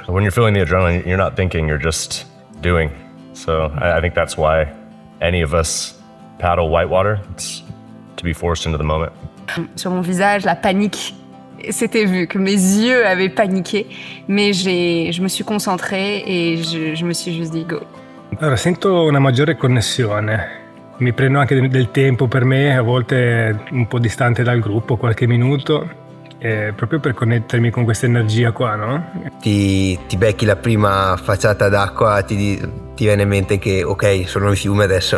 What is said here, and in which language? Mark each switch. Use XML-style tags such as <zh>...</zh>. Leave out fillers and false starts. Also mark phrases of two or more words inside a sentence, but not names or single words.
<en>When you're feeling the adrenaline, you're not thinking, you're just doing. So I think that's why any of us paddle whitewater. It's to be forced into the moment.</en> <fr>Sur mon visage, la panique s'était vue, que mes yeux avaient paniqué, mais je me suis concentrée et je me suis juste dit go.</fr> <it>Allora, sento una maggiore connessione, mi prendo anche del tempo per me, a volte un po' distante dal gruppo, qualche minuto, proprio per connettermi con questa energia qua, no? Ti becchi la prima facciata d'acqua, ti viene in mente che ok, sono in fiume adesso.</it>